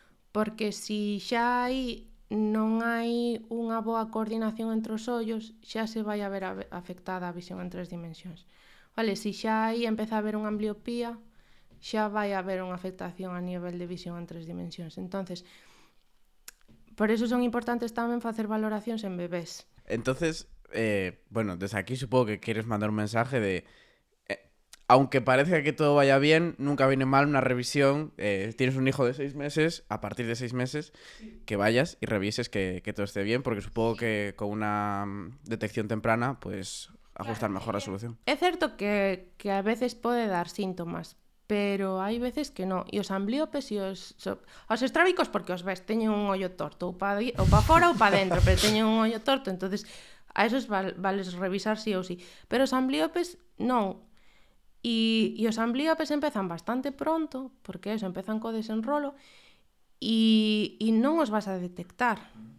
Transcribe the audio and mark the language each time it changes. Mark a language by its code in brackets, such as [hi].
[gl] Porque se xa non hai unha boa coordinación entre os ollos, xa se vai a ver afectada a visión en 3 dimensións. Vale, se xa empeza a haber unha ambliopía, xa vai a haber unha afectación a nivel de visión en 3 dimensións. Entonces, por eso son importantes tamén facer valoracións en bebés. [es] Entonces, desde aquí supongo que quieres mandar un mensaje de... aunque parezca que todo vaya bien, nunca viene mal una revisión. Tienes un hijo de 6 meses, a partir de 6 meses, que vayas y revises que todo esté bien, porque supongo que con una detección temprana, pues ajustar mejor la solución. [gl] É certo que a veces pode dar síntomas, pero hai veces que non. E os ambliopes e os estrábicos porque os ves, teñen un ollo torto, ou pa fora ou pa dentro, pero teñen un ollo torto, entonces a esos vales revisar sí ou sí. Pero os ambliopes non. E os ambliopes empezan bastante pronto, porque eso, empezan co desenrolo, e non os vas a detectar.